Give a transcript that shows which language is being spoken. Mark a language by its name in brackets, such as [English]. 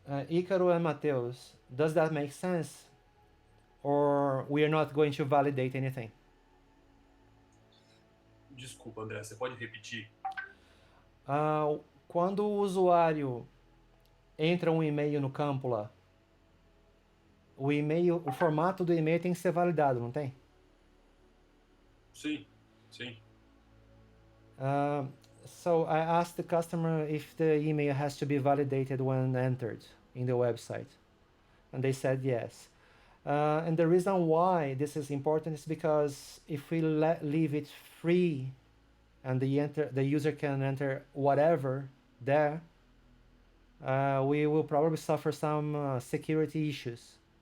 [English] Ícaro and Mateus, does that make sense? Or we are not going to validate anything? [Portuguese] Desculpa, André, você pode repetir? Quando o usuário entra um e-mail no campo lá, o e-mail, o formato do e-mail tem que ser validado, não tem? Sim, sim. [English] So I asked the customer if the email has to be validated when entered in the website, and they said yes. And the reason why this is important is because if we leave it free and the user can enter whatever there, we will probably suffer some security issues.